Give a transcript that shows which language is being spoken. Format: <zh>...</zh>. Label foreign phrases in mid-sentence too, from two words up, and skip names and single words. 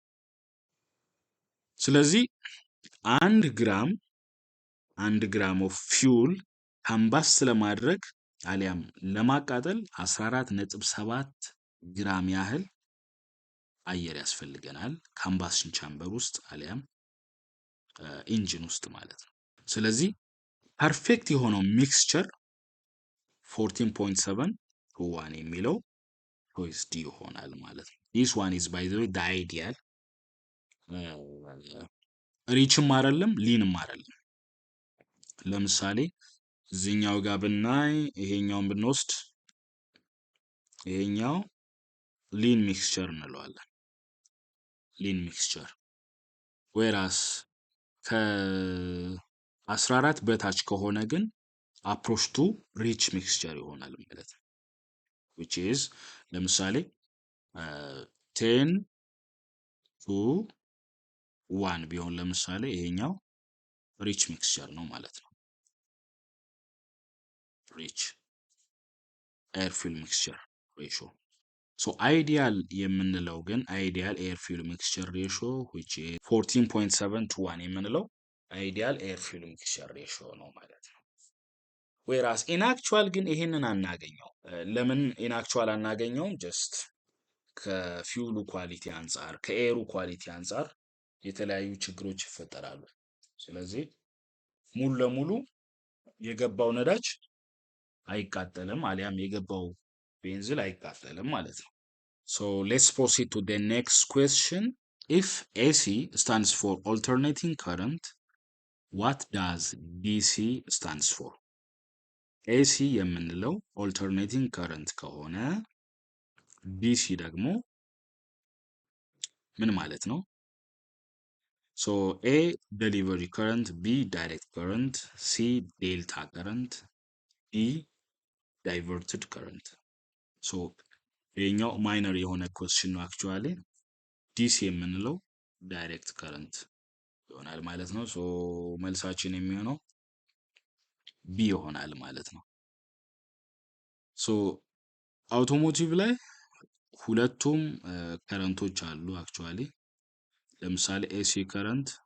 <am>ስለዚህ 1</am> <en>gram of fuel</en> <am>ካምባስት ለማድረግ አሊያም ለማቃጠል 14.7 ግራም ያህል አየር ያስፈልገናል</am> <en>combustion chamber</en> <am>ውስጥ አሊያም ኢንጂን ውስጥ ማለት ነው። ስለዚህ ፐርፌክት የሆነው ሚክስቸር</am> <en>14.7 to 1 የሚለው choice D</en> <am>ይሆናል ማለት ነው።</am> <en>this one is by the way the ideal</en> <am>ሪችም አይደለም ሊንም አይደለም። ለምሳሌ እዚህኛው ጋር ብናይ ይሄኛውን ብንወስድ ይሄኛው</am> <en>lean mixture</en> <am>እንለዋለን</am> <en>lean mixture whereas</en> <am>ከ14 በታች ከሆነ ግን</am> <en>approach to rich mixture</en> <am>ይሆናል ማለት ነው።</am> <en>which is</en> <am>ለምሳሌ 10 to 1 ቢሆን ለምሳሌ ይሄኛው</am> <en>rich mixture</en> <am>ነው ማለት ነው።</am> <en>rich air fuel mixture ratio so ideal</en> <am>የምንለው ግን</am> <en>ideal air fuel mixture ratio which is 14.7 to 1</en> <am>የምንለው</am> <en>ideal air fuel mixture ratio</en> <am>ነው ማለት ነው።</am> <en>whereas in actual</en> <am>ግን ይሄንን አናገኘው። ለምን ኢንአክቹዋል አናገኘውም? ጀስት ከፊውሉ ኳሊቲ አንጻር ከኤሩ ኳሊቲ አንጻር የተለያዩ ችግሮች ይፈጠራሉ። ስለዚህ ሙሉ ለሙሉ የገባው ነዳጅ አይቃጠልም አሊያም የገባው ቤንዚል አይቃጠልም ማለት ነው።</am> <en>So let's proceed to the next question. If AC stands for alternating current, what does DC stands for?</en> <am>AC የምንለው</am> <en>alternating current</en> <am>ከሆነ DC ደግሞ ምን ማለት ነው?</am> <en>So A delivery current, B direct current, C delta current, D diverted current.</en> <am>So ይሄኛው ማይነር የሆነ question ነው actually. DC የምንለው</am> <en>direct current</en> <am>ይሆናል ማለት ነው። ሶ መልሳችን የሚሆነው ቢ ይሆናል ማለት ነው። ሶ አውቶሞቲቭ ላይ ሁለቱም ከረንቶች አሉ አክቹአሊ። ለምሳሌ</am> <en>AC current</en>